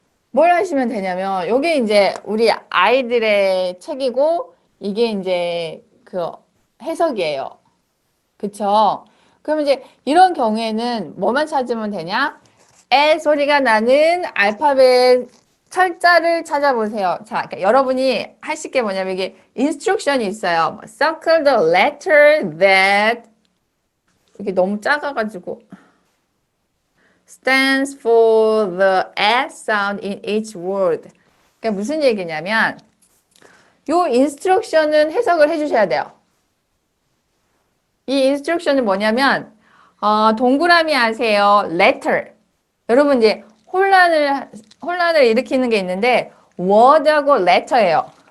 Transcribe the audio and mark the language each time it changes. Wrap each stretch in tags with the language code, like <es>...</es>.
<ko>뭘 하시면 되냐면 요게 이제 우리 아이들의 책이고 이게 이제 그 해석이에요. 그쵸? 그럼 이제 이런 경우에는 뭐만 찾으면 되냐? 에 소리가 나는 알파벳 철자를 찾아보세요. 자, 그러니까 여러분이 하실 게 뭐냐면 이게 인스트럭션이 있어요.</ko> <en>Circle the letter that</en> <ko>이게 너무 작아가지고</ko> <en>stands for the S sound in each word.</en> <ko>그러니까 무슨 얘기냐면 요 인스트럭션은 해석을 해주셔야 돼요. 이 인스트럭션은 뭐냐면 동그라미 하세요.</ko> <en>letter.</en> <ko>여러분 이제 혼란을 일으키는 게 있는데 word하고 letter예요.</ko>